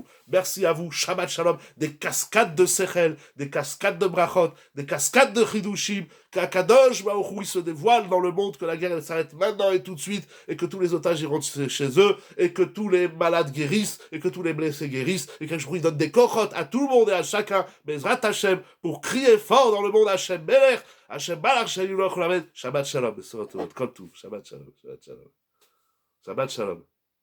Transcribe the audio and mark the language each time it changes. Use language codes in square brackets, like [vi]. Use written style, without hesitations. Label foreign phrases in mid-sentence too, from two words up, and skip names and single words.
[fr] Merci à vous, [he] שבת שלום, [fr] des cascades de Sechel, des cascades de Brachot, des cascades de Chidushim, qu'Akadosh Baruch Hu, il se dévoile dans le monde, que la guerre elle s'arrête maintenant et tout de suite, et que tous les otages ils rentrent chez eux, et que tous les malades guérissent, et que tous les blessés guérissent, et qu'Akadosh Baruch Hu donne des kochot à tout le monde et à chacun, [he] בעזרת השם, [fr] pour crier fort dans le monde [he] השם מלך השם מלך שלום שבת שלום שבת שלום שבת שלום. שבת שלום.